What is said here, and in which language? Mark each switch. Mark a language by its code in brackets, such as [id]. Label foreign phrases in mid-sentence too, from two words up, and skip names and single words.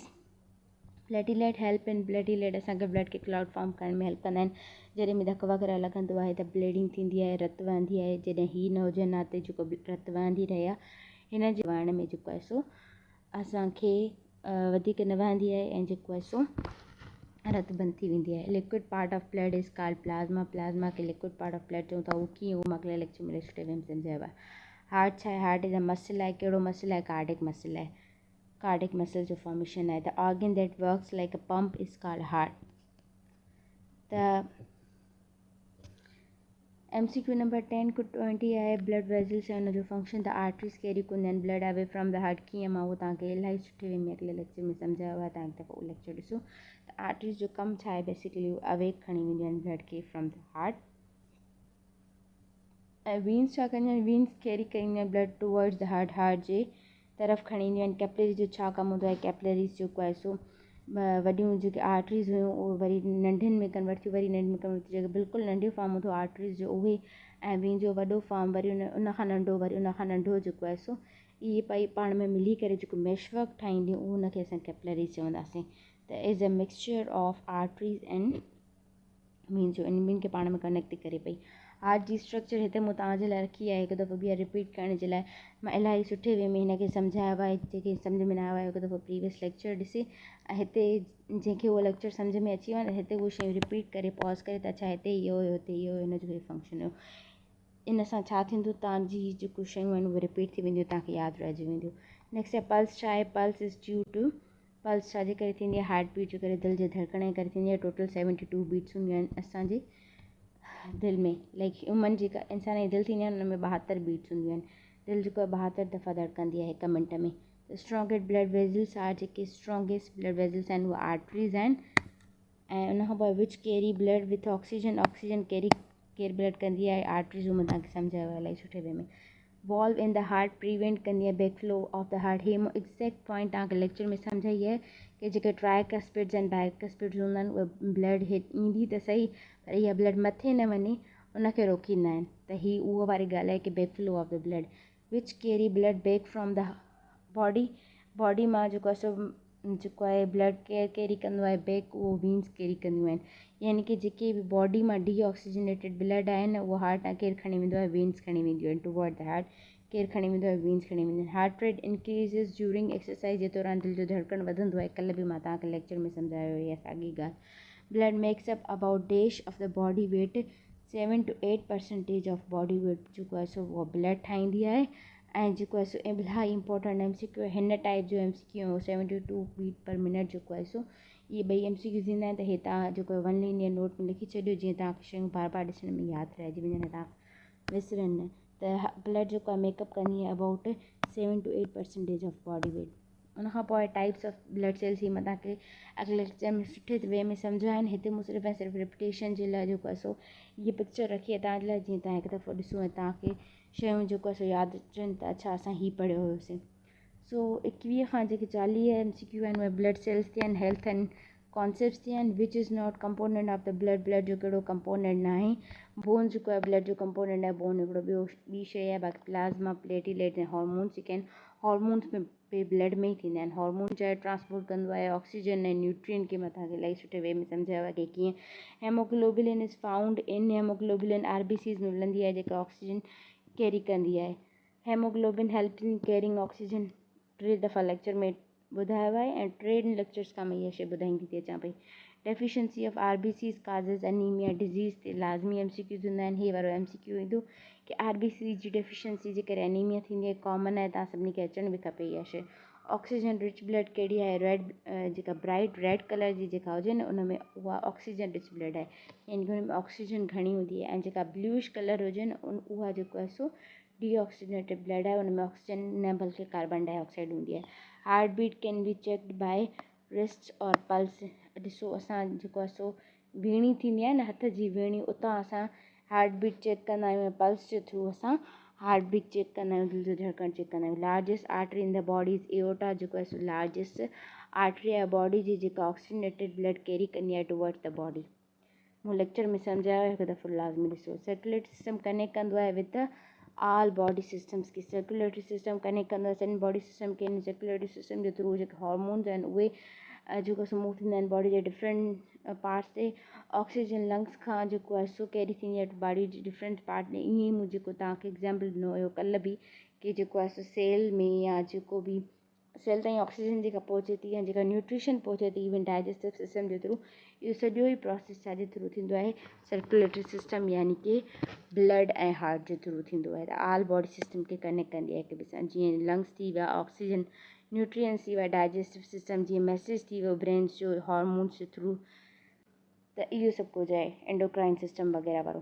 [en] platelet help in platelet [sd] असांखे ब्लड खे [en] clot form [sd] करण में हेल्प कंदा आहिनि। जॾहिं बि धक वग़ैरह लॻंदो आहे त ब्लीडिंग थींदी आहे, रत वहंदी आहे। जॾहिं हीअ न हुजनि हा त जेको रत वहंदी रहे आहे, हिन जे वहण में जेको आहे सो असांखे वधीक न वहंदी आहे ऐं जेको आहे सो रत बंदि थी वेंदी आहे। [en] liquid part of blood is called plasma. [sd] प्लाज़्मा खे [en] liquid part of blood [sd] चऊं था। उहो कीअं, उहो मां अॻिले लेक्चर में सुठे वे में सम्झायो आहे। हार्ट छा आहे? [en] heart is a muscle [sd] आहे। कहिड़ो मसल आहे? [en] cardiac muscle [sd] आहे। [en] cardiac muscle [sd] जो फॉर्मेशन आहे। [en] the organ that works like a pump is called heart. [sd] त MCQ नंबर 10 to 20 आहे [en] blood vessels [sd] ऐं हुनजो फंक्शन। [en] the arteries carry [sd] कंदा आहिनि [en] blood away from the heart. [sd] कीअं, मां उहो तव्हांखे इलाही सुठे वे में अॻिले लेक्चर में सम्झायो आहे। तव्हां हिकु दफ़ो उहो लेक्चर ॾिसो। त आर्टरीज़ जो कमु छा आहे? [en] basically away [sd] खणी वेंदियूं आहिनि ब्लड खे [en] from the heart. [sd] ऐं वीन्स छा कंदियूं आहिनि? [en] veins carry [sd] कंदियूं आहिनि [en] blood towards the heart. [sd] हार्ट जे तरफ़ खणी ईंदियूं आहिनि। कैपलरीज़ जो छा कमु हूंदो आहे? कैपलरीज़ जेको आहे सो वॾियूं जेके आर्टरीज़ हुयूं उहे वरी नंढियुनि में कन्वर्ट थी, वरी नंढियुनि में कन्वर्ट थी, जेके बिल्कुलु नंढियूं फॉर्म हूंदो आर्टरीज़ जो उहे, ऐं वीन जो वॾो फॉर्म वरी उन खां नंढो, वरी उन खां नंढो जेको आहे सो इहे पई पाण में मिली करे जेको मेशवर्क ठाहींदियूं, उहो उनखे असां कैपलरीज़ चवंदासीं। [en] त is a mixture of arteries and vein जो, [sd] इन ॿिनि खे पाण में कनेक्ट थी करे पई। हार्ट जी स्ट्रक्चर हिते मूं तव्हांजे लाइ रखी आहे, हिकु दफ़ो ॿीहर रिपीट करण जे लाइ। मां इलाही सुठे वे में हिनखे सम्झायो आहे। जेके सम्झ में न आयो आहे हिकु दफ़ो [en] previous lecture [sd] ॾिसे, ऐं हिते जंहिंखे उहो लेक्चर सम्झ में अची वञे हिते उहे शयूं रिपीट करे पॉज़ करे त अच्छा हिते इहो हुयो, हिते इहो हुयो, हिनजो इहो फंक्शन हुयो। इन सां छा थींदो? तव्हांजी जेको शयूं आहिनि उहे रिपीट थी वेंदियूं, तव्हांखे यादि रहिजी वेंदियूं। नेक्स्ट आहे पल्स छा आहे? [en] pulse is due to, [sd] पल्स छाजे करे थींदी आहे? हार्ट बीट जे करे, दिलि जे धड़कण जे करे थींदी आहे। टोटल 72 बीट्स हूंदियूं आहिनि असांजे दिलि में। [en] like human [sd] जेका इंसान जी दिलि थींदी आहे हुन में 72 बीट्स हूंदियूं आहिनि। दिलि जेको आहे 72 दफ़ा धड़कंदी आहे हिकु मिंट में। त [en] strongest blood vessels are, [sd] जेके [en] strongest blood vessels [sd] आहिनि उहे आर्टरीज़ आहिनि। ऐं उन खां पोइ [en] which carry blood with oxygen. [sd] ऑक्सीजन केर ब्लड कंदी आहे? आर्टरीज़। मां तव्हांखे सम्झायो आहे इलाही सुठे वे में। [en] valve in the heart prevent [sd] कंदी आहे [en] back flow of the heart. [sd] हे मां [en] exact point [sd] तव्हांखे लेक्चर में सम्झाई आहे कि जेके ट्राइकस्पिड्स आहिनि, बाइकस्पिड्स हूंदा आहिनि, उहे ब्लड हिट ईंदी त सही, पर इहा ब्लड मथे न वञे उनखे रोकींदा आहिनि। त ही उहा वारी ॻाल्हि आहे कि [en] back flow of the blood. which carry blood back from the body [sd] मां जेको आहे ब्लड केरु कैरी कंदो आहे बैक, उहो वीन्स कैरी कंदियूं आहिनि। यानी कि जेके बि बॉडी मां [en] deoxygenated blood [sd] आहे न, उहो हार्ट तां केरु खणी वेंदो आहे? वीन्स खणी वेंदियूं आहिनि [en] toward the heart. [sd] केरु खणी वेंदो आहे, वीन्स खणी वेंदा आहिनि। [en] heart rate increases during exercise [sd] जे दौरान दिलि जो धड़कण वधंदो आहे। कल्ह बि मां तव्हांखे लेक्चर में सम्झायो हुई साॻी ॻाल्हि। [en] blood makes up about dash of the body weight 7 to 8% of body weight [sd] जेको आहे सो उहा ब्लड ठाहींदी आहे। ऐं जेको आहे सो [en] ilahi important [sd] MCQ हिन टाइप जो MCQ 72 [en] beat per minute [sd] जेको आहे सो इहे ॿई MCQs ईंदा आहिनि। त हे तव्हां जेको 1 [en] linear note [sd] में लिखी छॾियो, जीअं तव्हांखे शयूं बार बार ॾिसण में यादि रहिजी वञनि, तव्हां विसरनि न। त ब्लड जेको आहे मेकअप कंदी आहे [en] about 7 to 8% of body weight. [sd] उनखां पोइ [en] types of blood cells [sd] ही मां तव्हांखे अॻिले लेक्चर में सुठे वे में सम्झाया आहिनि। हिते मूं सिर्फ़ु ऐं सिर्फ़ु रिपीटेशन जे लाइ जेको आहे सो इहे पिक्चर रखी आहे तव्हांजे लाइ, जीअं तव्हां हिकु दफ़ो ॾिसो ऐं तव्हांखे शयूं जेको आहे सो यादि अचनि त अच्छा असां हीअ पढ़ियो हुयोसीं। सो 21 खां जेके 40 MCQ आहिनि उहे [en] blood cells [sd] ते आहिनि, [en] health and concepts [sd] ते आहिनि। [en] which is not component of the blood, [sd] ब्लड जो कहिड़ो कंपोनेंट न आहे। बोन जेको आहे ब्लड जो कंपोनेंट आहे, बोन हिकिड़ो ॿी शइ आहे। बाक़ी प्लाज़्मा, प्लेटलेट ऐं हॉर्मोन्स जेके आहिनि, हॉर्मोन्स में ब्लड में ई थींदा आहिनि। हॉर्मोन चाहे ट्रांसपोर्ट कंदो आहे ऑक्सीजन ऐं न्यूट्रिएंट खे। मां तव्हांखे इलाही सुठे वे में सम्झायो आहे कि कीअं [en] hemoglobilin is found in hemoglobilin [sd] RBCs में मिलंदी आहे, जेका ऑक्सीजन कैरी कंदी आहे। [en] hemoglobin help in carrying oxygen [sd] 3 दफ़ा लेक्चर में ॿुधायो आहे ऐं 3 लेक्चर्स खां मां इहा शइ ॿुधाईंदी थी अचां पई। [en] deficiency of RBCs causes anemia disease [sd] ते लाज़मी MCQ हूंदा आहिनि। हीअ वारो MCQ ईंदो कि RBC जी डेफिशिएंसी जे करे एनीमिया थींदी आहे, कॉमन आहे, तव्हां सभिनी खे अचण बि खपे इहा शइ। [en] oxygen rich blood [sd] कहिड़ी आहे, रेड जेका [en] bright red colour [sd] जी जेका हुजे न उन में उहा [en] oxygen rich blood [sd] आहे, यानी कि हुन में ऑक्सीजन घणी हूंदी आहे। ऐं जेका [en] bluish colour [sd] हुजे न उहा जेको आहे सो [en] deoxygenated blood [sd] आहे, उन में ऑक्सीजन न बल्कि [en] carbon dioxide [sd] हूंदी आहे। [en] heart beat can be checked by wrist or pulse. [sd] ॾिसो असां जेको आहे सो वीणी थींदी आहे न, हथ जी वीणी, उतां असां [en] heart beat [sd] चेक कंदा आहियूं। पल्स जे थ्रू असां [en] heart beat [sd] चेक कंदा आहियूं, दिलि जो धड़कण चेक कंदा आहियूं। [en] largest artery in the body is aorta, [sd] जेको आहे सो [en] largest artery [sd] आहे बॉडी जी, जेका [en] oxygenated blood [sd] कैरी कंदी आहे [en] towards the body. [sd] मूं लेक्चर में सम्झायो हिकु दफ़ो लाज़मी ॾिसो। [en] circulatory system [sd] कनेक्ट कंदो आहे [en] with the all body systems [sd] की। [en] circulatory system [sd] कनेक्ट कंदो आहे सॼी [en] body system [sd] खे। इन [en] circulatory system [sd] जे थ्रू जेके हॉर्मोन्स आहिनि उहे जेको सो मूव थींदा आहिनि बॉडी जे [en] different parts [sd] ते। ऑक्सीजन लंग्स खां जेको आहे सो कैरी थींदी आहे बॉडी जे [en] different part [sd] में। ईअं ई मूं जेको तव्हांखे एग्ज़ाम्पल ॾिनो हुयो कल्ह बि, कि जेको आहे सो सेल में या जेको बि सेल ताईं ऑक्सीजन जेका पहुचे थी या जेका न्यूट्रिशन पहुचे थी [en] even digestive system [sd] जे थ्रू, इहो सॼो ई प्रोसेस छाजे थ्रू थींदो आहे, [en] circulatory system [sd] यानी कि ब्लड ऐं हार्ट जे थ्रू थींदो आहे। त [en] all body system [sd] खे कनेक्ट कंदी आहे हिक ॿिए सां। जीअं लंग्स थी विया, ऑक्सीजन, न्यूट्रिएंट्स थी विया, [en] digestive system, [sd] जीअं मैसेज थी वियो ब्रेन्स जो हॉर्मोन्स जे थ्रू, त इहो सभु कुझु आहे [en] endocrine system [sd] वग़ैरह वारो।